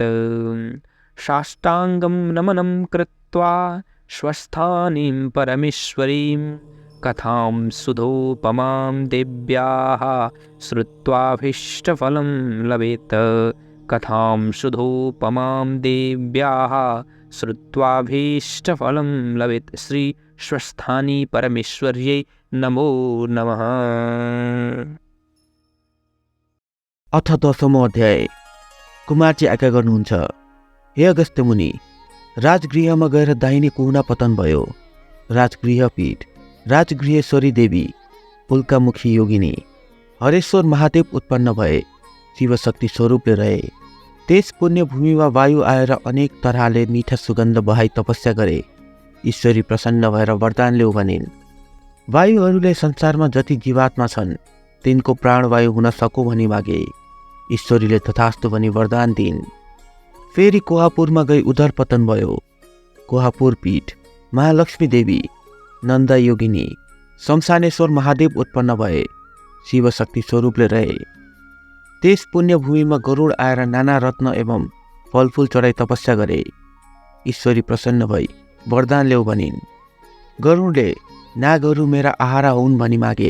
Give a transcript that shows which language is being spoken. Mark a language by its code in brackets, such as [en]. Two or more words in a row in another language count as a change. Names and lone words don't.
[sa] साष्टाङ्गं नमनं कृत्वा स्वस्थानीं परमेश्वरीं कथां सुधोपमां देव्याः श्रुत्वाभीष्टफलं लभेत्। कथां सुधोपमां देव्याः श्रुत्वाभीष्टफलं लभेत्। श्री स्वस्थानी परमेश्वर्यै नमो नमः। [ne] अथ 10औं अध्याय। कुमारजी आज्ञा गर्नुहुन्छ, हे अगस्त्य मुनि, राजगृहमा गएर दाहिने कुहुना पतन भयो। राजगृह पीठ, राजगृहेश्वरी देवी, उल्कामुखी योगिनी, हरेश्वर महादेव उत्पन्न भए शिवशक्ति स्वरूपले रहे। त्यस पुण्यभूमिमा वायु आएर अनेक तरहले मिठा सुगन्ध बहाई तपस्या गरे। ईश्वरी प्रसन्न भएर वरदान ल्याऊ भनिन्। वायुहरूले संसारमा जति जीवात्मा छन् तिनको प्राणवायु हुन सकु भनी मागे। ईश्वरीले तथास्तु भनी वरदान दिइन्। फेरि कोहापुरमा गई उधर पतन भयो। कोहापुर पीठ, महालक्ष्मी देवी, नन्दा योगिनी, शमशानेश्वर महादेव उत्पन्न भए शिवशक्ति स्वरूपले रहे। त्यस पुण्यभूमिमा गरुड आएर नाना रत्न एवं फलफूल चढाई तपस्या गरे। ईश्वरी प्रसन्न भई वरदान ल्याऊ भनिन्। गरुडले नागहरू मेरा आहारा हुन् भनी मागे।